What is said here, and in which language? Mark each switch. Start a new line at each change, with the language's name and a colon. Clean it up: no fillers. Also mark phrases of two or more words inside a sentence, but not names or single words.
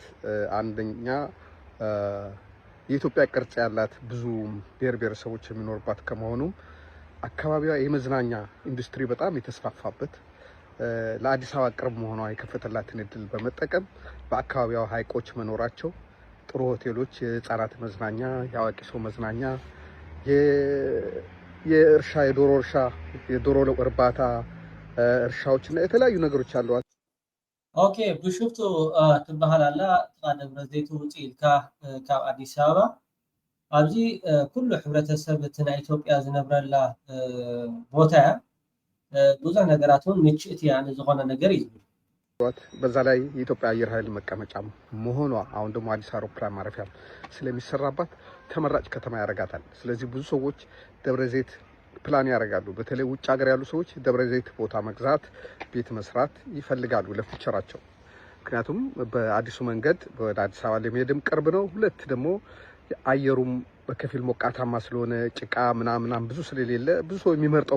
Amharic: አንደኛ የኢትዮጵያ ቅርጽ ያላት ብዙ ብሔር ብሔረሰቦች የሚኖርባት ከመሆኑም አካባቢዋ የመዝናኛ ኢንዱስትሪ በጣም የተስፋፋበት ለአዲስ አበባ ቅርብ መሆኗ የከፈተላትን እድል በመጠቀም በአካባቢዋ ሀይቆች መኖራቸው ጥሩ ሆቴሎች፣ የህፃናት መዝናኛ፣ የአዋቂ ሰው መዝናኛ፣ የእርሻ የዶሮ እርባታ እርሻዎችና የተለያዩ ነገሮች አሏት።
Tigrinya: ኦኬ ቢሾፍቱ ትበሃል ኣላ ደብረ ዘይት ውፅእ ኢልካ ካብ ኣዲስ ኣበባ ኣብዚ ኩሉ ሕብረተሰብ እቲ ናይ ኢትዮጵያ ዝነብረላ ቦታ ብዙሕ ነገራት እውን ምችእቲ ያ ዝኾነ ነገር እዩ
Amharic: በዛ ላይ የኢትዮጵያ አየር ኃይል መቀመጫ መሆኗ አሁን ደግሞ አዲስ አውሮፕላን ማረፊያ ስለሚሰራባት ተመራጭ ከተማ ያረጋታል። ስለዚህ ብዙ ሰዎች ደብረ ዘይት ፕላን ያረጋሉ። በተለይ ውጭ ሀገር ያሉ ሰዎች ደብረ ዘይት ቦታ መግዛት፣ ቤት መስራት ይፈልጋሉ ለፊቸራቸው። ምክንያቱም በአዲሱ መንገድ ወደ አዲስ አበባ ለመሄድም ቅርብ ነው። ሁለት ደግሞ አየሩም በከፊል ሞቃታማ ስለሆነ ጭቃ ምናምን ብዙ ስለሌለ ብዙ ሰው የሚመርጠው